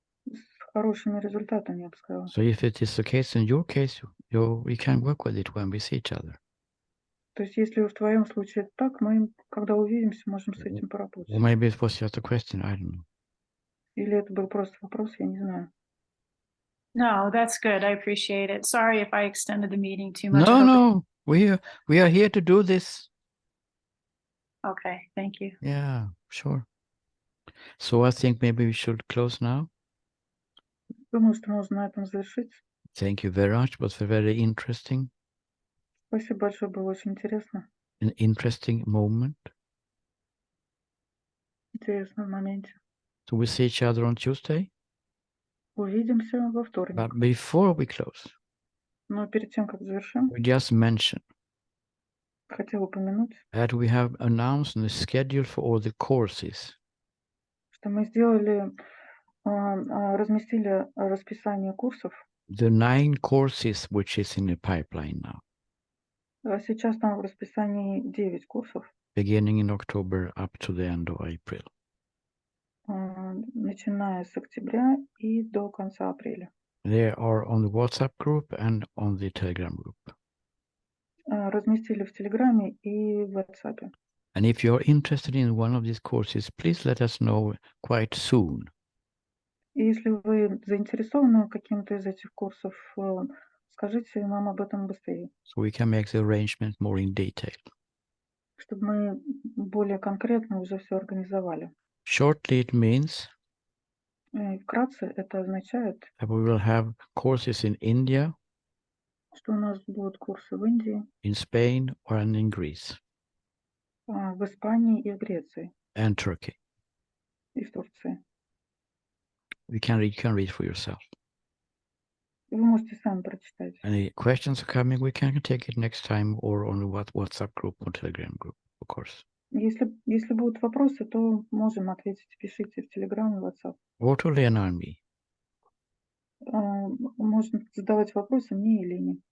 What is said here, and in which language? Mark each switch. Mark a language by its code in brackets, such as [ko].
[ru] с хорошими результатами, я бы сказала. [en] So if it is the case in your case, we can work with it when we see each other. [ru] То есть если в твоем случае это так, мы, когда увидимся, можем с этим поработать. [en] Or maybe it was just a question, I don't know. [ru] Или это был просто вопрос, я не знаю. [en] No, that's good. I appreciate it. Sorry if I extended the meeting too much. I No, hope no, we are here to do this. Okay, thank you. Yeah, sure. So I think maybe we should close now. [ru] Думаю, что можно на этом завершить. [en] Thank you very much. It was very interesting, [ru] Спасибо большое, было очень интересно. [en] an interesting moment. [ru] Интересно в моменте. [en] So we see each other on Tuesday. [ru] Увидимся во вторник. [en] But before we close, [ru] Но перед тем, как завершим, [en] we just mentioned [ru] хотела упомянуть, [en] that we have announced the schedule for all the courses. [ru] что мы сделали, разместили расписание курсов. [en] The 9 courses which is in the pipeline now, [ru] Сейчас там в расписании 9 курсов, [en] beginning in October up to the end of April. [ru] начиная с октября и до конца апреля. [en] They are on the WhatsApp group and on the Telegram group. [ru] Разместили в Телеграме и в WhatsApp. [en] And if you're interested in one of these courses, please let us know quite soon. [ru] И если вы заинтересованы каким-то из этих курсов, скажите нам об этом быстрее, [en] So we can make the arrangement more in detail. [ru] чтобы мы более конкретно уже все организовали. [en] Shortly, it means [ru] Вкратце это означает, [en] that we will have courses in India, [ru] что у нас будут курсы в Индии, [en] in Spain, or in Greece [ru] в Испании и в Греции, [en] and Turkey. [ru] и в Турции. [en] You can read for yourself. [ru] И вы можете сами прочитать. [en] Any questions are coming, we can take it next time or on the WhatsApp group or Telegram group, of course. [ru] Если будут вопросы, то можем ответить. Пишите в Telegram и WhatsApp. [en] Or to Lena and me. [ru] Можно задавать вопросы мне и Лене.